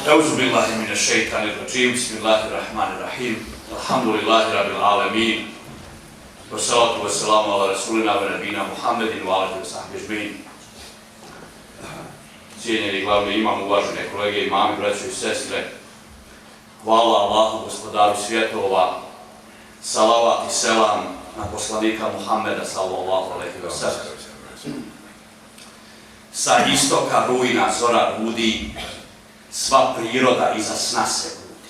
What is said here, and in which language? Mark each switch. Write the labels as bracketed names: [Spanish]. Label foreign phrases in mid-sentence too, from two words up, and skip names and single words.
[Arabic] أعوذ بالله من الشيطان الرجيم. بسم الله الرحمن الرحيم. الحمد لله رب العالمين. والصلاة والسلام على رسولنا ونبينا محمد وآله وصحبه أجمعين. [Bosnian] Cijenjeni glavni imam, uvažene kolege, imami, braćo i sestre, hvala Allahu, gospodaru svjetova, salavat i selam na poslanika Muhammeda [Arabic] صلى الله عليه وسلم. [Bosnian] Sa istoka rujna zora budi, sva priroda iza sna se budi.